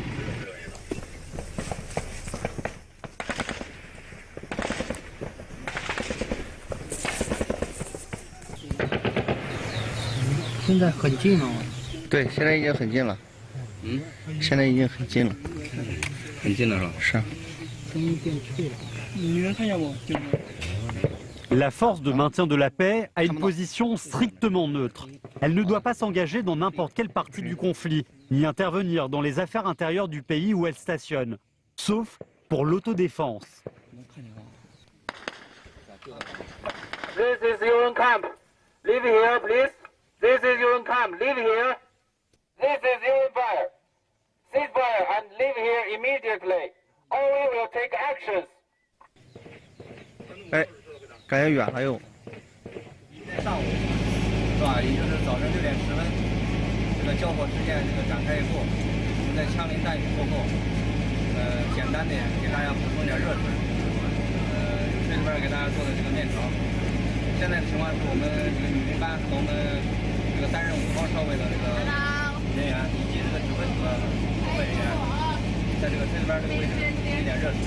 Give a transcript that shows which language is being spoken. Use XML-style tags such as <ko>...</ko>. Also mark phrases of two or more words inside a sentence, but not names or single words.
<zh>现在很近了吗？对，现在已经很近了。现在已经很近了。很近了是吧？是啊。声音变脆了。你能看见我？</zh> <fr>La force de maintien de la paix a une position strictement neutre. Elle ne doit pas s'engager dans n'importe quelle partie du conflit, ni intervenir dans les affaires intérieures du pays où elle stationne, sauf pour l'autodéfense.</fr> <en>This is your own camp. Leave here, please. This is your own camp. Leave here. This is your own fire. Cease fire and leave here immediately. Or we will take actions.</en> <zh>哎。 感觉远了又。今天上午是吧？也就是早晨6点10分，这个交火事件展开以后，我们在枪林弹雨过后，简单的给大家补充点热水。这里边给大家做的这个面条。现在的情况是我们这个女兵班和我们这个担任5号哨位的这个人员以及这个指挥组的后备人员，在这里边这个位置补一点热水。</zh>